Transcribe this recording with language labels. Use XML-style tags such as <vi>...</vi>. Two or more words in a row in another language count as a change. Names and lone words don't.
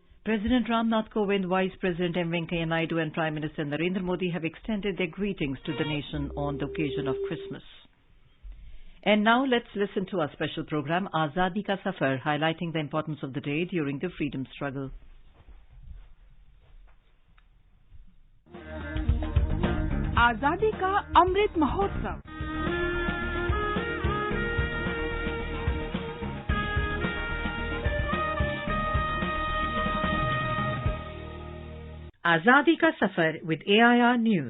<en>President Ramnath Kovind, Vice President M. Venkaiah Naidu and Prime Minister Narendra Modi have extended their greetings to the nation on the occasion of Christmas. And now let's listen to our special program, Azadi Ka Safar, highlighting the importance of the day during the freedom struggle.</en> <hi>आजादी का अमृत महोत्सव।</hi> <en>Azadi Ka Safar with AIR News.</en>